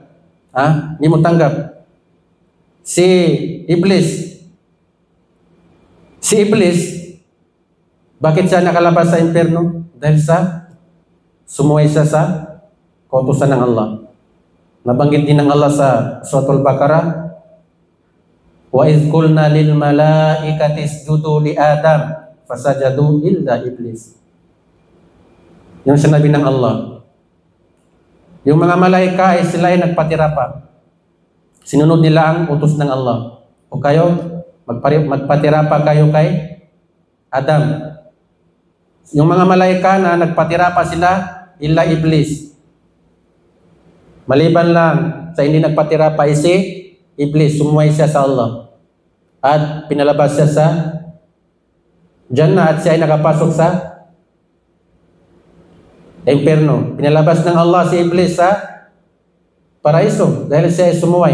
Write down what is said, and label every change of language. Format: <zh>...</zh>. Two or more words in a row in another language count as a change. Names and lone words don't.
<tl>Hindi mo tanggap. Si Iblis, bakit siya nakalabas sa impyerno? Dahil sa sumuway siya sa kautusan ng Allah. Nabanggit din ng Allah sa Suratul Baqarah,</tl> <ar>وإذ قلنا للملائكة اسجدوا لآدم فسجدوا إلا إبليس.</ar> <tl>Yung sinabi ng Allah. Yung mga malaika ay sila ay nagpatira pa. Sinunod nila ang utos ng Allah. O kayo, magpatira pa kayo kay Adam. Yung mga malaika na nagpatira pa sila,</tl> <ar>إلا إبليس.</ar> <tl>Maliban lang sa hindi nagpatira pa si Iblis, sumuway siya sa Allah. At pinalabas siya sa Jannah at siya ay nakapasok sa impyerno. Pinalabas ng Allah si Iblis sa paraiso dahil siya ay sumuway.</tl>